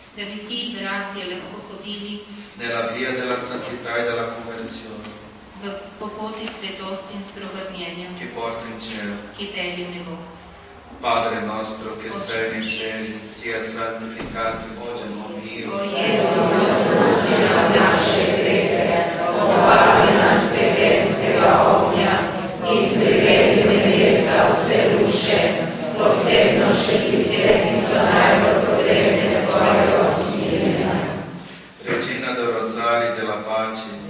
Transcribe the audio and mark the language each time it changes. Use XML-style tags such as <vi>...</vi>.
<sl>da bi ti bratje lahko hodili</sl> <it>nella via della santità e della conversione</it> <sl>po poti svetosti in spreobrnjenja,</sl> <it>che porta in cielo.</it> <sl>ki pelje v nebo.</sl> <it>Padre nostro che sei nei cieli, sia santificato o Gesù mio.</it> <sl>O Jezus, Odpusti nam naše grehe, odpravi nas svetenskega ognja in privedi nebesa vse duše, posebno še tiste, ki so najbolj potrebne tvojega usmiljenja.</sl> <it>Regina do Rosario della Pace,</it>